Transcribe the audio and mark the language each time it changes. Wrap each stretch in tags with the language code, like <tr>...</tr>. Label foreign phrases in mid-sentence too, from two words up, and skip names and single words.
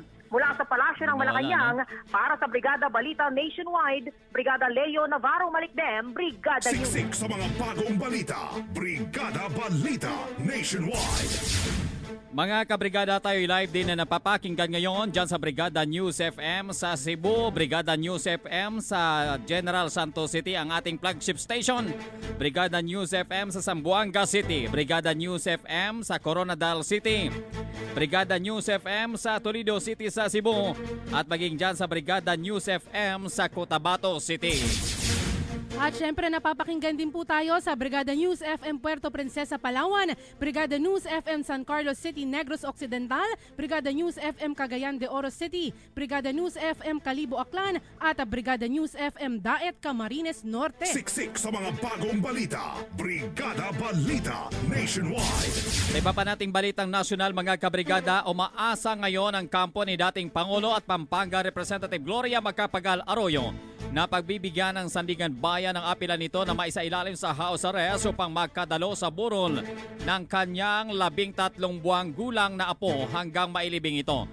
<tl>Mula sa Palasyo ng Malacanang, para sa Brigada Balita Nationwide, Brigada Leo Navarro Malikdem, Brigada News. Siksik sa mga bagong balita. Brigada Balita Nationwide. Mga kabrigada, tayo live din na napapakinggan ngayon dyan sa Brigada News FM sa Cebu, Brigada News FM sa General Santos City, ang ating flagship station. Brigada News FM sa Zamboanga City, Brigada News FM sa Coronadal City, Brigada News FM sa Toledo City sa Cebu, at maging dyan sa Brigada News FM sa Cotabato City. At syempre napapakinggan din po tayo sa Brigada News FM Puerto Princesa, Palawan, Brigada News FM San Carlos City, Negros Occidental, Brigada News FM Cagayan de Oro City, Brigada News FM Calibo Aklan, at Brigada News FM Daet Camarines Norte. Siksik sa mga bagong balita. Brigada Balita Nationwide. Sa iba pa nating balitang nasyonal, mga kabrigada, umaasa ngayon ang kampo ni dating Pangulo at Pampanga Representative Gloria Macapagal Arroyo na pagbibigyan ng Sandigan Bayan ng apela nito na maisailalim sa house arrest upang magkadalo sa burol ng kanyang 13 buwang gulang na apo hanggang mailibing ito.</tl>